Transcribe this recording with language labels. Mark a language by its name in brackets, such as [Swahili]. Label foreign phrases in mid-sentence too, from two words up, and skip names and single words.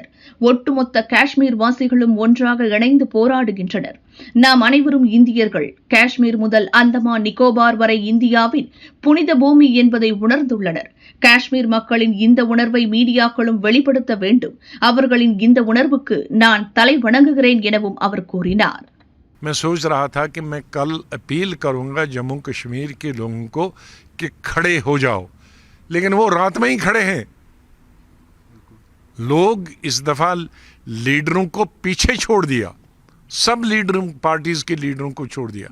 [Tamil] ஒட்டுமொத்த காஷ்மீர் வாசிகளும் ஒன்றாக இணைந்து போராடுகின்றனர். நாம் அனைவரும் இந்தியர்கள். காஷ்மீர் முதல் அந்தமான் நிக்கோபார் வரை இந்தியாவின் புனித பூமி என்பதை உணர்ந்துள்ளனர். காஷ்மீர் மக்களின் இந்த உணர்வை மீடியாக்களும் வெளிப்படுத்த வேண்டும். அவர்களின் இந்த உணர்வுக்கு நான் தலை வணங்குகிறேன் எனவும் அவர் கூறினார். [Hindi] मैं सोच रहा था कि मैं कल अपील करूंगा जम्मू कश्मीर के लोगों को कि खड़े हो जाओ, लेकिन वो रात में ही खड़े हैं. लोग इस दफा लीडरों को पीछे छोड़ दिया. सब लीडरों, पार्टीज के लीडरों को छोड़ दिया.